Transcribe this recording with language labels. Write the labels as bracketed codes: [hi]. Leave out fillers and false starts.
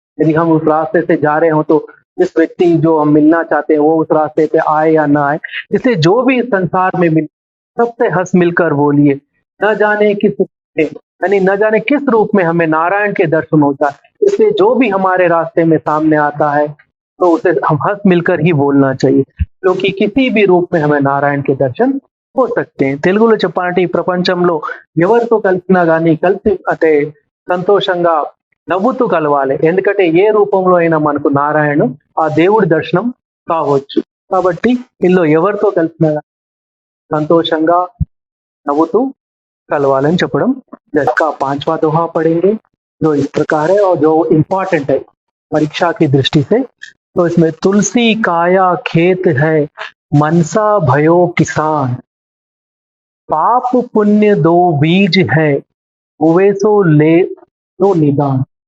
[hi] यदि हम उस रास्ते से जा रहे हो तो जिस व्यक्ति जो हम मिलना चाहते हैं वो उस रास्ते पे आए या ना आए, इसलिए जो भी इस संसार में मिले सबसे हंस मिलकर बोलिए। न जाने किस रूप में, यानी न जाने किस रूप में हमें नारायण के दर्शन होता है, इसलिए जो भी हमारे रास्ते में सामने आता है तो उसे हम हंस मिलकर ही बोलना चाहिए, क्योंकि किसी भी रूप में हमें नारायण के दर्शन हो सकते हैं। [te] తెలుగులో చెప్పాలంటే ఈ ప్రపంచంలో ఎవరితో కలిసినా గానీ కలిసి అంటే సంతోషంగా నవ్వుతూ కలవాలి, ఎందుకంటే ఏ రూపంలో అయినా మనకు నారాయణ ఆ దేవుడి దర్శనం కావచ్చు। కాబట్టి ఇల్లు ఎవరితో కలిసినా సంతోషంగా నవ్వుతూ కలవాలని చెప్పడం। [hi] इसका 5वां दोहा पढ़ेंगे जो इस प्रकार है और जो इम्पोर्टेंट है परीक्षा की दृष्टि से। तो इसमें तुलसी काया खेत है, मनसा भयो किसान, पाप पुण्य दो बीज है, हुए सो ले तो निदान।